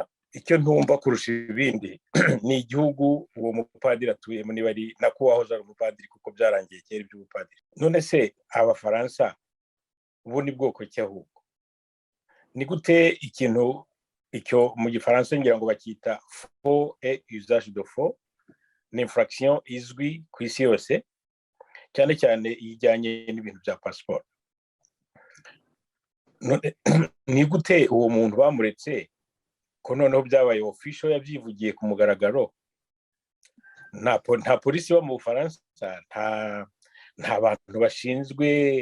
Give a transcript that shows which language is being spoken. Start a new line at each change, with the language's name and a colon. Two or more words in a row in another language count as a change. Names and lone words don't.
Kinyarwanda: Icyo ntumva kurusha ibindi ni igihugu uwo mupadiri atuyemo, niba ari nako wahoze ari umupadiri, kuko byarangiye kera iby'ubupadiri. None se abafaransa ubu ni bwoko ki ahubwo? Ni gute ikintu icyo mu gifaransa ngira ngo bakita
French: faux et usage de faux,
Kinyarwanda: ni infraction izwi ku isi yose, cyane cyane ijyanye n'ibintu bya passport. Ni gute uwo muntu bamuretse ko noneho byabaye official, yabyivugiye ku mugaragaro? Nta polisi yo mu Bufaransa, nta bantu bashinzwe.